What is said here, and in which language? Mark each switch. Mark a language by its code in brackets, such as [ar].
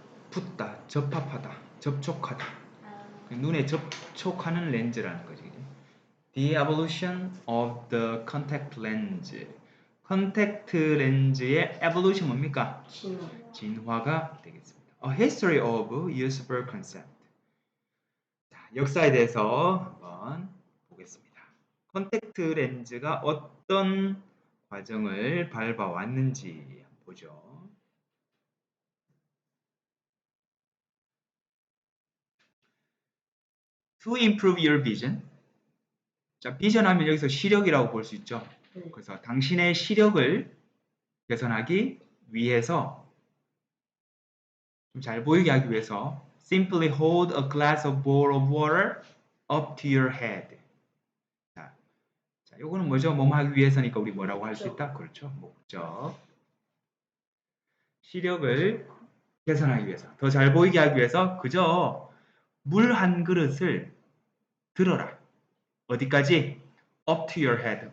[ko] 붙다, 접합하다, 접촉하다. 눈에 접촉하는 렌즈라는 거지. [en] The evolution of the contact lens. [ko] 컨택트 렌즈의 evolution 뭡니까? 진화가 되겠습니다. [en] A history of usable concept. [ko] 자, 역사에 대해서 한번 보겠습니다. 컨택트 렌즈가 어떤 과정을 밟아왔는지 한번 보죠. [en] To improve your vision. [ko] 자, 비전 하면 여기서 시력이라고 볼 수 있죠. 그래서 당신의 시력을 개선하기 위해서 좀 잘 보이게 하기 위해서 [en] simply hold a glass of bowl of water up to your head. [ko] 자, 요거는 뭐죠? 뭐뭐 하기 위해서니까 우리 뭐라고 할 수 있다? 그렇죠. 목적. 시력을 개선하기 위해서, 더 잘 보이게 하기 위해서 그저 물 한 그릇을 들어라. 어디까지? [en] up to your head.